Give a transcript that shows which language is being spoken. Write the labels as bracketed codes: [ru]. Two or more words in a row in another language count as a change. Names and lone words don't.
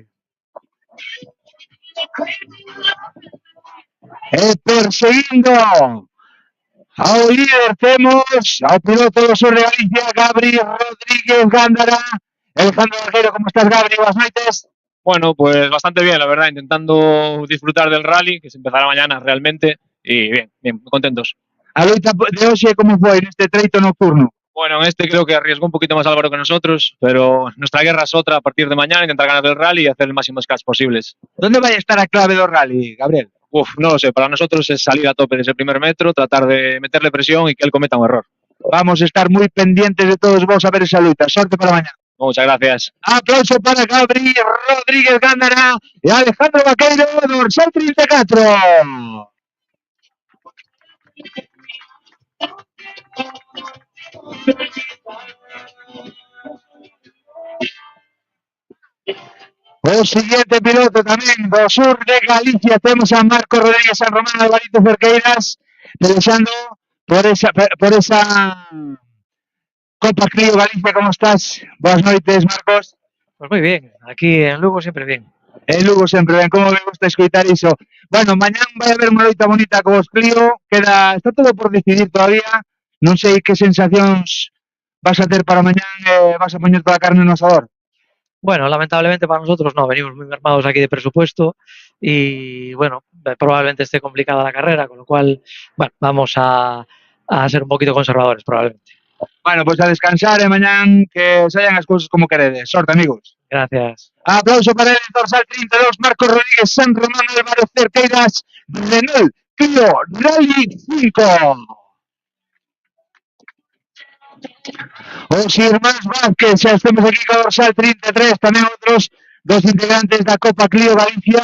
[gl] E perseguindo ao líder temos ao piloto do sur de Galicia, Gabri Rodríguez Gándara. Alejandro Vaquero, como estás, Gabri? Boas noites. [es] Bueno, pues bastante bien, la verdad, intentando disfrutar del rally, que se empezará mañana realmente, y bien, contentos. [gl] A loita de hoxe como foi neste treito nocturno? [es] Bueno, en este creo que arriesgó un poquito más Álvaro que nosotros, pero nuestra guerra es otra a partir de mañana, intentar ganar el rally y hacer el máximo scratch posibles. [gl] ¿Dónde va a estar a clave do rally, Gabriel? [es] No lo sé, para nosotros es salir a tope desde el primer metro, tratar de meterle presión y que él cometa un error. Vamos a estar muy pendientes de todos vos a ver esa lucha. [gl] Sorte para mañana. [es] Muchas gracias. Aplauso para Gabri Rodríguez Gándara y Alejandro Vaqueiro, dorsal 34. [gl] O siguiente piloto tamén do sur de Galicia, temos a Marco Rodríguez San Román Alvarito Cerqueiras pelexando por esa Copa Clio Galicia. ¿Cómo estás? Boas noites, Marcos. [es] Pues muy bien, aquí en Lugo siempre bien. [gl] En Lugo sempre ben, como me gusta escoitar iso. Bueno, mañán vai haber unha loita bonita cos Clio, está todo por decidir todavía, non sei que sensacións vas a ter para mañán, vas a poñer toda a carne no asador. [es] Bueno, lamentablemente para nosotros no, venimos muy mermados aquí de presupuesto y bueno, probablemente esté complicada la carrera, con lo cual, bueno, vamos a ser un poquito conservadores probablemente. [gl] Bueno, pues a descansar e mañán que saian as cousas como queredes. Sorte, amigos. [es] Gracias. Aplauso para el dorsal 32, Marcos Rodríguez San Román Álvaro Cerqueiras, Renault Clio Rally 5. [gl] Os irmáns Vázquez, xa estamos aquí co dorsal 33, tamén outros dos integrantes da Copa Clio Galicia.